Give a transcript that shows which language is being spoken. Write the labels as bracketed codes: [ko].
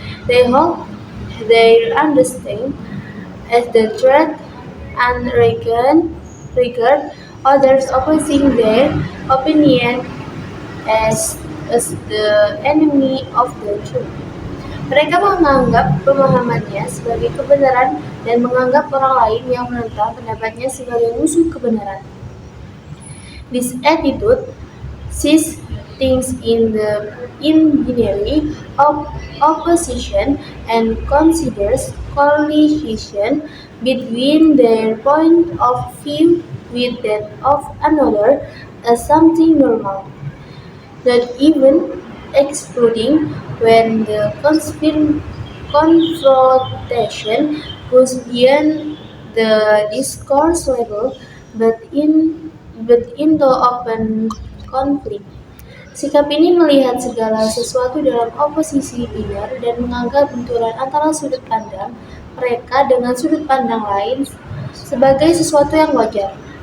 [en] They hold their understanding as the threat and regard others opposing their opinion as the enemy of the truth. [id] Mereka menganggap pemahamannya sebagai kebenaran dan menganggap orang lain yang menentang pendapatnya sebagai musuh kebenaran. [en] This attitude sees things in the binary opposition and considers collision between their point of view with that of another as something normal, not even excluding when the confrontation goes beyond the discourse level but into open conflict. [id] Sikap ini melihat segala sesuatu dalam oposisi binar dan menganggap benturan antara sudut pandang mereka dengan sudut pandang lain sebagai sesuatu yang wajar.